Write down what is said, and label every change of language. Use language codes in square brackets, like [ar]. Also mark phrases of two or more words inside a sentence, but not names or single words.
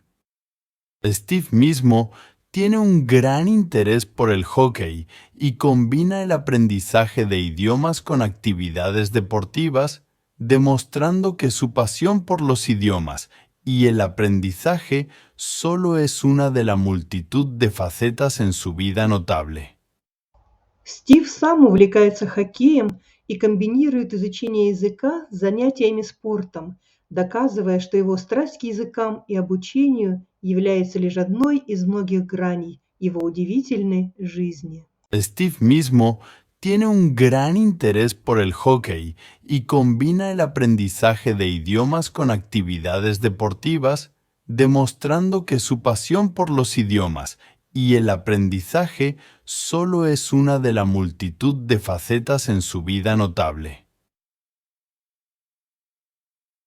[es] Steve mismo tiene un gran interés por el hockey y combina el aprendizaje de idiomas con actividades deportivas, demostrando que su pasión por los idiomas y el aprendizaje solo es una de la multitud de facetas en su vida notable. [ru] Стив сам увлекается хоккеем и комбинирует изучение языка с занятиями спортом, доказывая, что его страсть к языкам и обучению является лишь одной из многих граней его удивительной жизни. [es] Steve mismo tiene un gran interés por el hockey y combina el aprendizaje de idiomas con actividades deportivas, demostrando que su pasión por los idiomas y el aprendizaje solo es una de la multitud de facetas en su vida notable.